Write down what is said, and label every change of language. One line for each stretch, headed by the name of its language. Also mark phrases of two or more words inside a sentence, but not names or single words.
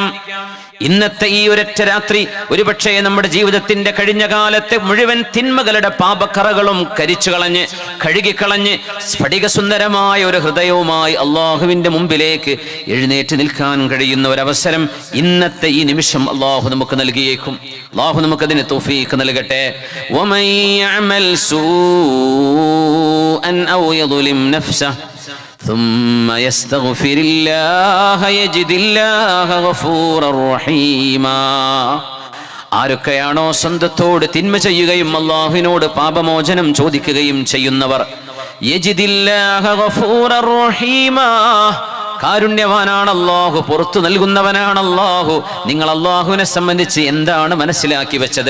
Malayalam: ഇന്നത്തെ ഈ ഒരൊറ്റ രാത്രി ഒരുപക്ഷേ നമ്മുടെ ജീവിതത്തിന്റെ കഴിഞ്ഞ കാലത്തെ മുഴുവൻ തിന്മകളുടെ പാപക്കറകളും കരിച്ചു കളഞ്ഞ് കഴുകിക്കളഞ്ഞ് സ്ഫടികസുന്ദരമായ ഒരു ഹൃദയവുമായി അള്ളാഹുവിന്റെ മുമ്പിലേക്ക് എഴുന്നേറ്റ് നിൽക്കാൻ കഴിയുന്ന ഒരവസരം ഇന്നത്തെ ഈ നിമിഷം അള്ളാഹു നമുക്ക് നൽകിയേക്കും. അള്ളാഹു നമുക്കതിന് തൗഫീഖ് നൽകട്ടെ.
Arabic: ومن يعمل سوءا أو يظلم نفسه ثم يستغفر الله يجد الله غفورا رحيما.
Malayalam: ആരൊക്കെയാണോ സ്വന്തത്തോട് തിന്മ ചെയ്യുകയും അല്ലാഹുവിനോട് പാപമോചനം ചോദിക്കുകയും ചെയ്യുന്നവർ,
Arabic: يجد الله غفورا رحيما,
Malayalam: കാരുണ്യവാനാണ് അല്ലാഹു, പുറത്തു നൽകുന്നവനാണ് അല്ലാഹു. നിങ്ങൾ അല്ലാഹുവിനെ സംബന്ധിച്ച് എന്താണ് മനസ്സിലാക്കി വെച്ചത്?